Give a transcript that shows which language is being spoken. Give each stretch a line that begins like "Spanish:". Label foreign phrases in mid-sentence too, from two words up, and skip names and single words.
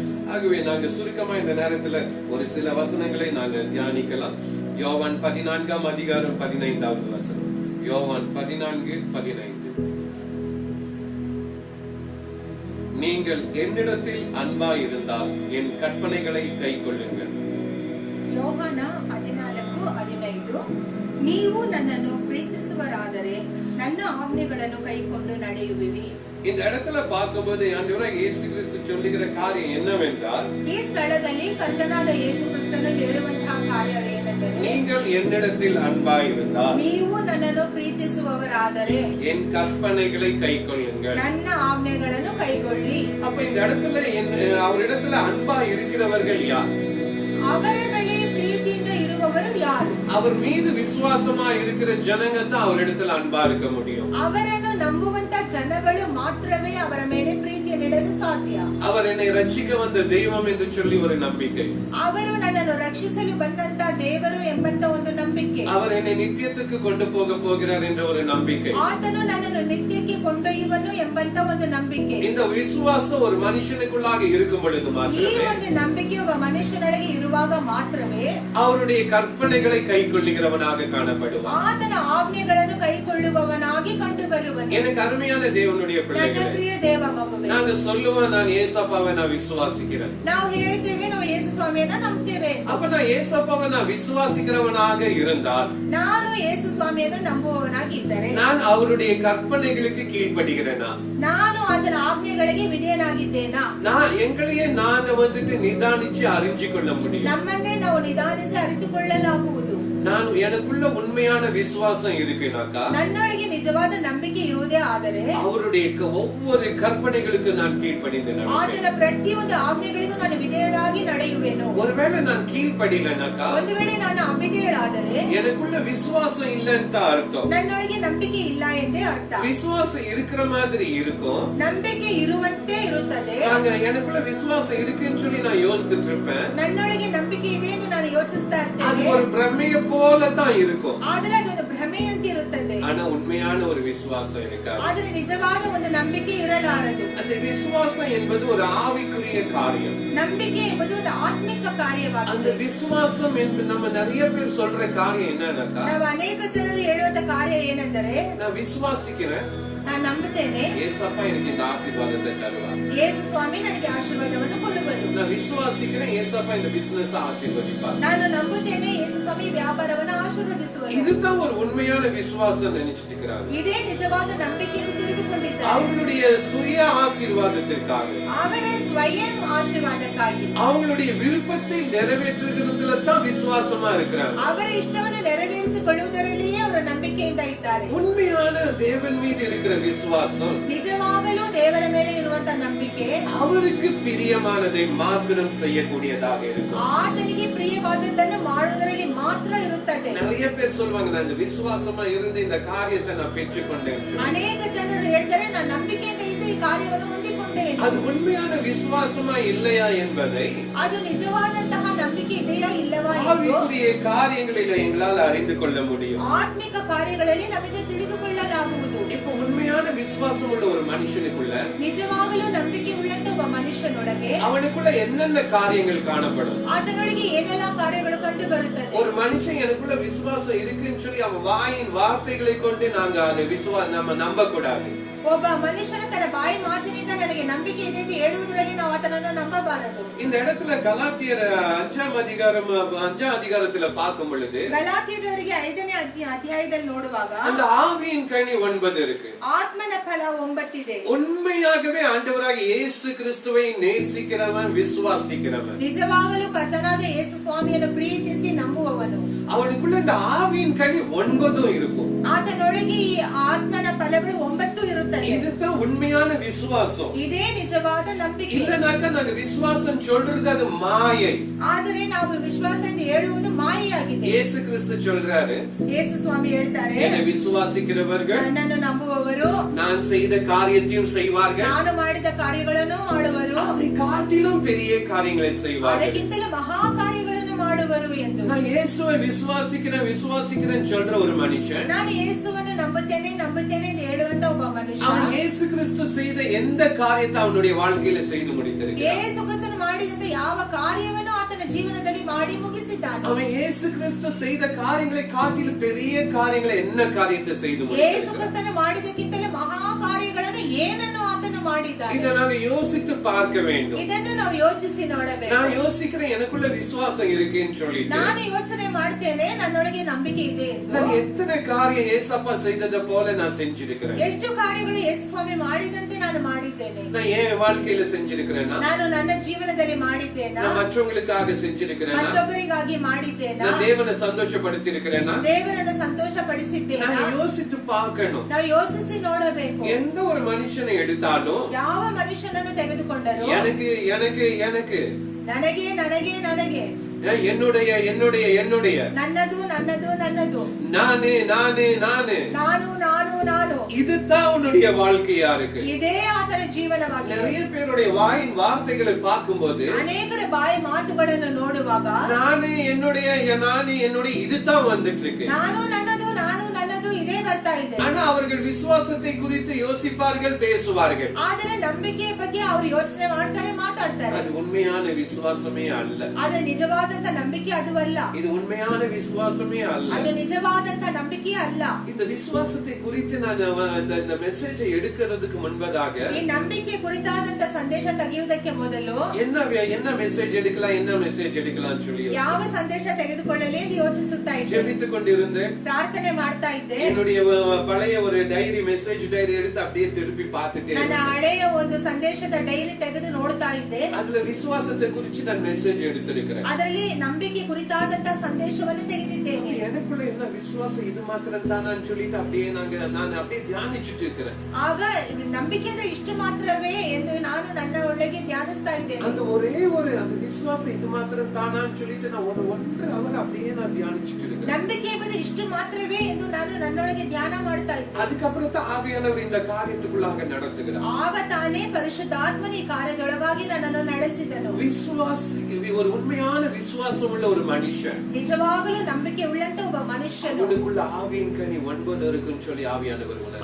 Tamil: ஆகவே நாங்க சுருக்கமா இந்த நேரத்துல ஒரு சில வசனங்களை நாங்க தியானிக்கலாம். யோவான் 14 அதிகாரம் 15வது வசனம். யோவான் 14:15. நீங்கள் என்னிடத்தில் அன்பாய் இருந்தால் என் கற்பனைகளை கைக்கொள்ளுங்கள்.
Kannada: ಯೋಹಾನ 14:15. ನೀವು ನನ್ನನ್ನು ಪ್ರೀತಿಸುವರಾದರೆ ನನ್ನ ಆಜ್ಞೆಗಳನ್ನು ಕೈಕೊಂಡು ನಡೆಯುವಿರಿ.
Tamil: இந்த இடத்துல பார்க்கும்போது ஆண்டவரே இயேசு கிறிஸ்து சொல்லுகிற காரியம் என்னவென்றால்
Kannada: ಈ ಸ್ಥಳದಲ್ಲಿ ಕರ್ತನಾದ ಯೇಸು ಕ್ರಿಸ್ತನು ಹೇಳುವಂತಹ ಕಾರ್ಯವೇನೆಂದರೆ
Tamil: நீங்கள் என்னிடத்தில் அன்பாய் இருந்தால்
Kannada: ನೀವು ನನ್ನನ್ನು ಪ್ರೀತಿಸುವವರಾದರೆ
Tamil: என் கற்பனைகளை கைக்கொள்ளுங்கள்.
Kannada: ನನ್ನ ಆಜ್ಞೆಗಳನ್ನು ಕೈಗೊಳ್ಳಿ.
Tamil: அப்ப இந்த இடத்துல அவரிடத்துல அன்பாய் இருக்கிறவர்கள் யார்?
Kannada: ಅವರ ಮೇಲೆ ಪ್ರೀತಿಯಿಂದ ಇರುವವರು ಯಾರು?
Tamil: அவர் மீது விசுவாசமா இருக்கிற ஜனங்க தான் அவரிடத்துல அன்பா இருக்க முடியும்.
Kannada: ಅವರನ್ನು ನಂಬುವಂತ ಜನಗಳು ಮಾತ್ರವೇ ಅವರ ಮೇಲೆ ಪ್ರೀತಿಯನ್ನಿಡಲು ಸಾಧ್ಯ.
Tamil: அவர் என்னை ரட்சிக்க வந்த தெய்வம் என்று சொல்லி ஒரு நம்பிக்கை.
Kannada: ಅವರು ನನ್ನನ್ನು ರಕ್ಷಿಸಲು ಬಂದಂತ ದೇವರು ಎಂಬಂತ ಒಂದು ನಂಬಿಕೆ.
Tamil: அவர் என்னை நித்தியத்துக்கு கொண்டு போக போகிறார் என்ற ஒரு நம்பிக்கை.
Kannada: ಆತನು ನನ್ನನ್ನು ನಿತ್ಯಕ್ಕೆ ಕೊಂಡೊಯ್ಯುವನು ಎಂಬಂತ ಒಂದು ನಂಬಿಕೆ.
Tamil: இந்த விசுவாசம் ஒரு மனுஷனுக்குள்ளாக இருக்கும் பொழுது
Kannada: ಈ
Tamil: மாத்திரமே
Kannada: ಒಂದು ನಂಬಿಕೆ ಒಬ್ಬ ಮನುಷ್ಯನೊಳಗೆ ಇರುವಾಗ ಮಾತ್ರವೇ
Tamil: அவருடைய கற்பனைகளை கைக்கொள்ளுகிறவனாக காணப்படுவான்.
Kannada: ಆತನ ಆಜ್ಞೆಗಳನ್ನು ಕೈಕೊಳ್ಳುವವನಾಗಿ ಕಂಡು ಬರುವನು.
Tamil: எனக்கு அருமையான தேவனுடைய
Kannada: ನನ್ನ
Tamil: பிள்ளைகளே,
Kannada: ಪ್ರಿಯ ದೇವ ಮಗುವೆ,
Tamil: நாங்க சொல்லுவோம் நான் ஏசப்பாவை நான் விசுவாசிக்கிறேன்.
Kannada: ನಾವು ಹೇಳ್ತೇವೆ ನಾವು ಯೇಸು ಸ್ವಾಮಿಯನ್ನ ನಂಬ್ತೇವೆ.
Tamil: அப்ப நான் ஏசப்பாவை நான் விசுவாசிக்கிறவனாக இருந்தால்
Kannada: ನಾನು ಯೇಸು ಸ್ವಾಮಿಯನ್ನು ನಂಬುವವನಾಗಿದ್ದರೆ
Tamil: நான் அவருடைய கற்பனைகளுக்கு கீழ்ப்படுகிறேனா?
Kannada: ನಾನು ಆತನ ಆಜ್ಞೆಗಳಿಗೆ ವಿಧೇಯನಾಗಿದ್ದೇನಾ?
Tamil: நான் எங்களையே நாங்க வந்துட்டு நிதானிச்சு அறிஞ்சு கொள்ள முடியும்.
Kannada: ನಮ್ಮನ್ನೇ ನಾವು ನಿಧಾನಿಸಿ ಅರಿತುಕೊಳ್ಳಲಾಗುವುದು.
Tamil: நான் எனக்குள்ள உண்மையான விசுவாசம் இருக்குனாக்கா
Kannada: ನನ್ನೊಳಗೆ ನಿಜವಾದ ನಂಬಿಕೆ ಇರುವುದೇ ಆದರೆ
Tamil: அவருடைய ஒவ்வொரு கற்பனைகளுக்கு நான் கீழ்ப்படிந்து நடப்பேன்.
Kannada: ಆತನ ಪ್ರತಿಯೊಂದು ಆಜ್ಞೆಗಳಿಗೂ ನಾನು ವಿಧೇಯನಾಗಿ ನಡೆಯುವೆನು.
Tamil: ஒருவேளை நான் கீழ்ப்படியலனாக்கா
Kannada: ಒಂದು ವೇಳೆ ನಾನು ಅವಿಧೇಯಳಾದರೆ
Tamil: எனக்குள்ள விசுவாசம் இல்லைன்னு அர்த்தம்.
Kannada: ನನ್ನೊಳಗೆ ನಂಬಿಕೆ ಇಲ್ಲ ಎಂದೇ ಅರ್ಥ.
Tamil: விசுவாசம் இருக்கிற மாதிரி இருக்கும்,
Kannada: ನಂಬಿಕೆ ಇರುವಂತೆ ಇರುತ್ತದೆ.
Tamil: நாங்க எனக்குள்ள விசுவாசம் இருக்குன்னு சொல்லி நான் யோசிச்சுட்டு இருப்பேன்.
Kannada: ನನ್ನೊಳಗೆ ನಂಬಿಕೆ ಇದೆ ಎಂದು ನಾನು ಯೋಚಿಸ್ತಾ
Tamil: அது
Kannada: ಇರ್ತೇನೆ.
Tamil: ஒரு பிரமைய போலதான் இருக்கும்.
Kannada: ಆದರೆ ಅದೊಂದು ಭ್ರಮೆಯಂತೆ ಇರುತ್ತದೆ.
Tamil: ஆனா உண்மையான ஒரு விசுவாசம் இருக்காது.
Kannada: ಆದರೆ ನಿಜವಾದ ಒಂದು ನಂಬಿಕೆ ಇರಲಾರದು.
Tamil: அந்த விசுவாசம் என்பது ஒரு ஆவிக்குரிய காரியம்.
Kannada: ನಂಬಿಕೆ ಎಂಬುದು ಒಂದು ಆತ್ಮಿಕ
Tamil: அந்த
Kannada: ಕಾರ್ಯವಾಗಿದೆ.
Tamil: விசுவாசம் என்பது நம்ம நிறைய பேர் சொல்ற காரியம் என்னன்னாக்கா,
Kannada: ನಾವು ಅನೇಕ ಜನರು ಹೇಳುವಂತ ಕಾರ್ಯ ಏನೆಂದರೆ
Tamil: நான் விசுவாசிக்கிறேன்,
Kannada: ನಾನು ನಂಬುತ್ತೇನೆ
Tamil: ஏசப்பா எனக்கு இந்த ஆசீர்வாதத்தை தருவார்.
Kannada: ಯೇಸು ಸ್ವಾಮಿ ನನಗೆ ಆಶೀರ್ವಾದವನ್ನು ಕೊಡುವರು.
Tamil: நான் விசுவாசிக்கிறேன், ஏசப்பா இந்த பிசினஸ் ஆசீர்வதிப்பார்.
Kannada: ನಾನು ನಂಬುತ್ತೇನೆ ಯೇಸು ಸ್ವಾಮಿ ವ್ಯಾಪಾರವನ್ನು ಆಶೀರ್ವದಿಸುವರು.
Tamil: இதுதான் ஒரு உண்மையான விசுவாசம் நினைச்சிட்டு இருக்கிறாங்க.
Kannada: ಇದೇ ನಿಜವಾದ ನಂಬಿಕೆ ಎಂದು ತಿಳಿದುಕೊಂಡಿದ್ದಾರೆ.
Tamil: அவங்களுடைய சுய ஆசீர்வாதத்திற்காக,
Kannada: ಅವರ ಸ್ವಯಂ ಆಶೀರ್ವಾದಕ್ಕಾಗಿ,
Tamil: அவங்களுடைய விருப்பத்தை நிறைவேற்றுகிறதுல தான் விசுவாசமா இருக்கிறாங்க.
Kannada: ಅವರ ಇಷ್ಟವನ್ನು ನೆರವೇರಿಸಿಕೊಳ್ಳುವುದರಲ್ಲಿಯೇ ಅವರ ನಂಬಿಕೆಯಿಂದ ಇದ್ದಾರೆ.
Tamil: உண்மையான தேவன் மீது இருக்கிற விசுவாசம்
Kannada: ನಿಜವಾಗಲೂ ದೇವರ ಮೇಲೆ ಇರುವಂತ ನಂಬಿಕೆ
Tamil: அவருக்கு பிரியமானதை மாத்திரம் செய்யக்கூடியதாக இருக்கும்.
Kannada: ಆತನಿಗೆ ಪ್ರಿಯವಾದದ್ದನ್ನು ಮಾಡುವುದರಲ್ಲಿ ಮಾತ್ರ ಇರುತ್ತದೆ.
Tamil: நிறைய பேர் சொல்லுவாங்க, நான் இந்த விசுவாசமா இருந்து இந்த காரியத்தை நான் பெற்றுக்கொண்டேன் சொல்லி.
Kannada: ಅನೇಕ ಜನರು ಹೇಳ್ತಾರೆ ನಾನು ನಂಬಿಕೆಯಿಂದ ಇದ್ದು ಈ ಕಾರ್ಯವನ್ನು ಹೊಂದಿಕೊಂಡೆ ಎಂದು.
Tamil: அது உண்மையான விசுவாசமா இல்லையா என்பதை
Kannada: ಅದು ನಿಜವಾದಂತಹ ನಂಬಿಕೆ ಇದೆಯಾ ಇಲ್ಲವಾ ಎಂದು
Tamil: ஆவிக்குரிய காரியங்களில் எங்களால் அறிந்து கொள்ள முடியும்.
Kannada: ಆತ್ಮಿಕ ಕಾರ್ಯಗಳಲ್ಲಿ ನಮಗೆ ತಿಳಿದುಕೊಳ್ಳಲಾಗುವುದು.
Tamil: இப்ப உண்மையான விசுவாசம் உள்ள ஒரு மனுஷனுக்குள்ள
Kannada: ನಿಜವಾಗಲೂ ನಂಬಿಕೆ ಉಳ್ಳಂತ ಒಬ್ಬ ಮನುಷ್ಯನೊಳಗೆ
Tamil: அவனுக்குள்ள என்னென்ன காரியங்கள் காணப்படும்?
Kannada: ಆತನೊಳಗೆ ಏನೆಲ್ಲ ಕಾರ್ಯಗಳು ಕಂಡು ಬರುತ್ತದೆ.
Tamil: ஒரு மனுஷன் எனக்குள்ள விசுவாசம் இருக்குன்னு சொல்லி அவன் வாயின் வார்த்தைகளை கொண்டு நாங்க அதை நம்ம நம்ப கூடாது.
Kannada: ಒಬ್ಬ ಮನುಷ್ಯನ ತನ್ನ ಬಾಯಿ ಮಾತಿನಿಂದ ನನಗೆ ನಂಬಿಕೆ ಇದೆ ಎಂದು ಹೇಳುವುದರಲ್ಲಿ ನಾವು ಆತನನ್ನು ನಂಬಬಾರದು.
Tamil: இந்த இடத்துல கலாத்தியர் 5ஆம் அதிகாரத்துல பார்க்கும் பொழுது
Kannada: ಗಲಾತ್ಯದವರಿಗೆ 5ನೇ ಅಧ್ಯಾಯದಲ್ಲಿ ನೋಡುವಾಗ
Tamil: அந்த ஆவியின் கனி 9 இருக்கு.
Kannada: ಆತ್ಮನ ಫಲ 9 ಇದೆ.
Tamil: உண்மையாகவே ஆண்டவராக இயேசு கிறிஸ்துவை நேசிக்கிறவன், விசுவாசிக்கிறவன்,
Kannada: ನಿಜವಾಗಲೂ ಕರ್ತನಾದ ಯೇಸು ಸ್ವಾಮಿಯನ್ನು ಪ್ರೀತಿಸಿ ನಂಬುವವನು,
Tamil: அவனுக்குள்ள இந்த ஆவியின் கனி 9 இருக்கும்.
Kannada: ಆತನೊಳಗೆ ಈ ಆತ್ಮನ ಫಲಗಳು 9 ಇರುತ್ತದೆ.
Tamil: இதுதான் உண்மையான விசுவாசம்.
Kannada: ಇದೇ ನಿಜವಾದ ನಂಬಿಕೆ.
Tamil: இல்லனாக்கா நாங்க விசுவாசம் சொல்றது அது மாயை.
Kannada: ಆದರೆ ನಾವು ವಿಶ್ವಾಸ ಎಂದು ಹೇಳುವುದು ಮಾಯೆಯಾಗಿದೆ.
Tamil: இயேசு கிறிஸ்து சொல்றாரு,
Kannada: ಯೇಸು ಸ್ವಾಮಿ ಹೇಳ್ತಾರೆ,
Tamil: என்னை விசுவாசிக்கிறவர்கள்
Kannada: ನನ್ನನ್ನು ನಂಬುವವರು
Tamil: நான் செய்த காரியத்தையும் செய்வார்கள்,
Kannada: ನಾನು ಮಾಡಿದ ಕಾರ್ಯಗಳನ್ನು ಮಾಡುವರು,
Tamil: அதை காட்டிலும் பெரிய காரியங்களை செய்வார்கள்.
Kannada: ಅದಕ್ಕಿಂತಲೂ ಮಹಾ ಕಾರ್ಯಗಳನ್ನು ಮಾಡುವರು ಎಂದು.
Tamil: நான் இயேசுவை விசுவாசிக்கிறேன் சொல்ற ஒரு மனுஷன்,
Kannada: ನಾನು ಯೇಸುವನ್ನು ನಂಬುತ್ತೇನೆ ಎಂದು ಹೇಳುವಂತ ಒಬ್ಬ ಮನುಷ್ಯ,
Tamil: அவன் இயேசு கிறிஸ்து செய்த எந்த காரியத்தை அவனுடைய வாழ்க்கையில செய்து முடித்திருக்கிறான்.
Kannada: ಯೇಸು ಕ್ರಿಸ್ತನು ಮಾಡಿದಂತ ಯಾವ ಕಾರ್ಯವನ್ನು ಆತನ ಜೀವನದಲ್ಲಿ ಮಾಡಿ ಮುಗಿಸಿದ್ದಾನೆ.
Tamil: அவன் இயேசு கிறிஸ்து செய்த காரியங்களை காட்டிலும் பெரிய காரியங்களை என்ன காரியத்தை செய்து
Kannada: ಯೇಸು
Tamil: முடித்திருக்கிறான்.
Kannada: ಕ್ರಿಸ್ತನು ಮಾಡಿದಕ್ಕಿಂತಲೂ ಮಹಾ ಕಾರ್ಯಗಳನ್ನು ಏನನ್ನು ಆತನು ಮಾಡಿದ್ದಾನೆ.
Tamil: இதை நாங்க யோசித்து பார்க்க வேண்டும்.
Kannada: ಇದನ್ನು ನಾವು ಯೋಚಿಸಿ ನೋಡಬೇಕು.
Tamil: நான் யோசிக்கிறேன் எனக்குள்ள விசுவாசம் இருக்குன்னு சொல்லிட்டு
Kannada: ನಾನು ಯೋಚನೆ ಮಾಡ್ತೇನೆ ನನ್ನೊಳಗೆ ನಂಬಿಕೆ ಇದೆ ಎಂದು.
Tamil: நான் எத்தனை காரியம் ஏசப்பா செய்ததை போல நான் செஞ்சிருக்கிறேன்.
Kannada: ಎಷ್ಟು ಕಾರ್ಯಗಳು ಯೇಸು ಸ್ವಾಮಿ ಮಾಡಿದಂತೆ ನಾನು ಮಾಡಿದ್ದೇನೆ.
Tamil: நான் என் வாழ்க்கையில செஞ்சிருக்கிறேன்னா,
Kannada: ನಾನು ನನ್ನ ಜೀವನದಲ್ಲಿ ಮಾಡಿದ್ದೇನಾ,
Tamil: நான் மற்றவங்களுக்காக செஞ்சிருக்கிறேன்னா,
Kannada: ಮತ್ತೊಬ್ಬರಿಗಾಗಿ ಮಾಡಿದ್ದೇನಾ,
Tamil: நான் தேவனை சந்தோஷப்படுத்தி இருக்கிறேன்னா,
Kannada: ದೇವರನ್ನು ಸಂತೋಷ ಪಡಿಸಿದ್ದೇನಾ,
Tamil: நான் யோசித்து பார்க்கணும்.
Kannada: ನಾವು ಯೋಚಿಸಿ ನೋಡಬೇಕು.
Tamil: எந்த ஒரு மனுஷனை எடுத்தாலும்
Kannada: ಯಾವ ಮನುಷ್ಯನನ್ನು ತೆಗೆದುಕೊಂಡರು
Tamil: எனக்கு எனக்கு எனக்கு
Kannada: ನನಗೆ ನನಗೆ ನನಗೆ
Tamil: என்னுடைய என்னுடைய என்னுடைய
Kannada: ನನ್ನದು ನನ್ನದು ನನ್ನದು
Tamil: நானே நானே நானே
Kannada: ನಾನು ನಾನು ನಾನು
Tamil: இதுதான் உன்னுடைய வாழ்க்கையா இருக்கு.
Kannada: ಇದೇ ಆತನ ಜೀವನವಾಗಿದೆ.
Tamil: நிறைய பேருடைய வாயின் வார்த்தைகளை பார்க்கும்போது
Kannada: ಅನೇಕರ ಬಾಯಿ ಮಾತುಗಳನ್ನು ನೋಡುವಾಗ
Tamil: நானே என்னுடைய இதுதான் வந்துட்டு இருக்கு.
Kannada: ನಾನು ನನ್ನದು ನಾನು ನನ್ನದು ಇದೇ ಬರ್ತಾ ಇದೆ.
Tamil: ஆனா அவர்கள் விசுவாசத்தை குறித்து யோசிப்பார்கள், பேசுவார்கள்.
Kannada: ಆದರೆ ನಂಬಿಕೆಯ ಬಗ್ಗೆ ಅವರು ಯೋಚನೆ ಮಾಡ್ತಾರೆ, ಮಾತಾಡ್ತಾರೆ.
Tamil: அது உண்மையான விசுவாசமே அல்ல.
Kannada: ಅದು ನಿಜವಾದಂತ ನಂಬಿಕೆ ಅದು ಅಲ್ಲ.
Tamil: இது உண்மையான விசுவாசமே அல்ல.
Kannada: ಅದು ನಿಜವಾದಂತ ನಂಬಿಕೆ ಅಲ್ಲ.
Tamil: இந்த விசுவாசத்தை குறித்து நான் இந்த மெசேஜை எடுக்கிறதுக்கு முன்பதாக
Kannada: ಈ ನಂಬಿಕೆ ಕುರಿತಾದಂತ ಸಂದೇಶ ತೆಗೆಯುವುದಕ್ಕೆ ಮೊದಲು
Tamil: என்ன மெசேஜ் எடுக்கலாம் சொல்லி
Kannada: ಯಾವ ಸಂದೇಶ ತೆಗೆದುಕೊಳ್ಳಲಿ ಎಂದು ಯೋಚಿಸುತ್ತಾ ಇದ್ದೆ.
Tamil: ஜெபித்துக் கொண்டிருந்தேன்,
Kannada: ಪ್ರಾರ್ಥನೆ ಮಾಡ್ತಾ ಇದ್ದೆ.
Tamil: என்னுடைய பழைய ஒரு
English: message diary
Tamil: எடுத்து அப்படியே திருப்பி பார்த்துட்டே
Kannada: ನನ್ನ ಹಳೆಯ ಒಂದು ಸಂದೇಶದ ಡೈರಿ ತೆಗೆದು ನೋಡ್ತಾ ಇದ್ದೆ.
Tamil: அதுல விசுவாசத்தை குறித்து நான் மெசேஜ் எடுத்திருக்கிறேன்.
Kannada: ಅದರಲ್ಲಿ ನಂಬಿಕೆ ಕುರಿತಾದಂತ ಸಂದೇಶವನ್ನು ತೆಗೆದಿದ್ದೇನೆ.
Tamil: எனக்குள்ள என்ன விசுவாசம் இது மாத்திரம் தானான்னு சொல்லிட்டு அப்படியே நான் அப்படியே தியானிச்சுட்டு இருக்கிறேன்.
Kannada: ಆಗ ನಂಬಿಕೆ ಅಂದ್ರೆ ಇಷ್ಟು ಮಾತ್ರವೇ ಎಂದು ನಾನು ನನ್ನ ಒಳಗೆ ಧ್ಯಾನಿಸ್ತಾ ಇದ್ದೇನೆ.
Tamil: அந்த ஒரே அந்த விசுவாசம் இது மாத்திரம் தானான்னு சொல்லிட்டு நான் ஒரு 1.5 hour அப்படியே நான் தியானிச்சுட்டு இருக்கேன்.
Kannada: ನಂಬಿಕೆ ಎಂಬುದು ಇಷ್ಟು ಮಾತ್ರವೇ ಎಂದು ನಾನು ನನ್ನೊಳಗೆ ಧ್ಯಾನ ಮಾಡ್ತಾ ಇದ್ದೆ.
Tamil: அதுக்கப்புறம் தான் ஆவியானவர் இந்த காரியத்துக்குள்ளாக நடத்துகிறார்.
Kannada: ಆಗ ತಾನೇ ಪರಿಶುದ್ಧಾತ್ಮನ ಈ ಕಾರ್ಯದೊಳಗಾಗಿ ನನ್ನನ್ನು ನಡೆಸಿದನು.
Tamil: விசுவாசி ஒரு உண்மையான விசுவாசம் உள்ள ஒரு மனுஷன்,
Kannada: ನಿಜವಾಗಲೂ ನಂಬಿಕೆ ಉಳ್ಳಂತ ಒಬ್ಬ ಮನುಷ್ಯನು,
Tamil: அவனுக்குள்ள ஆவியின் கனி 9 இருக்குன்னு சொல்லி ஆவியானவர் உணர்ந்தார்.